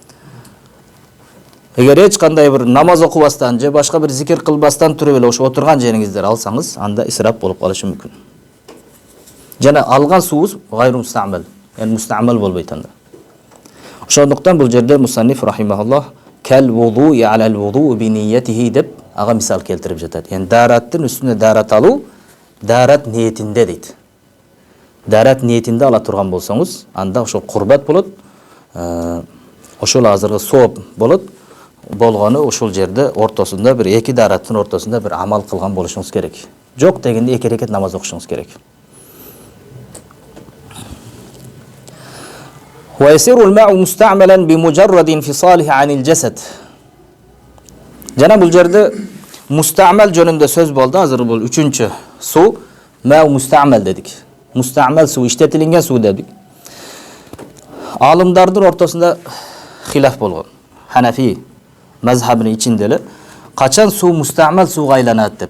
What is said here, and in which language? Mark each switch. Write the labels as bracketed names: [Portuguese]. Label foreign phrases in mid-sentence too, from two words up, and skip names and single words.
[Kyrgyz] Эгер эч кандай бир намаз окубастан же башка бир зикир кылбастан туруп эле ошо отурган жериңиздер алсаңыз, анда исрап болуп калышы мүмкүн. Жана алган сууңуз [Arabic] غير مستعمل, [Kyrgyz] яны мустамал болбойт анда. Ошондуктан бул жерде мусанниф [Arabic] رحمه الله قال الوضوء على الوضوء بنيته [Kyrgyz] деп ага мисал келтирип жатат. Яны дараттын үстүнө дарат алуу дарат ниетинде дейт. Дарат ниетинде ала турган болсоңуз, анда ошол курбат болот. Ошол азыркы сооп болот. Болгону ошол жерде ортосунда бир эки дараттын ортосунда бир амал кылган болушуңуз керек. Жок дегенде 2 рекет намаз окушуңуз керек. [Arabic] ويصير الماء مستعملا بمجرد انفصاله عن الجسد. [Kyrgyz] Жана бул жерде мустамал жөнүндө сөз болду. Азыр бул 3-чү суу ма мустамал дедик. Мустамал суу иштетилинген суу дедик. Алымдардын ортосунда хилаф болгон. Ханафи мазхабынын ичинде эле качан суу мустамал сууга айланат деп.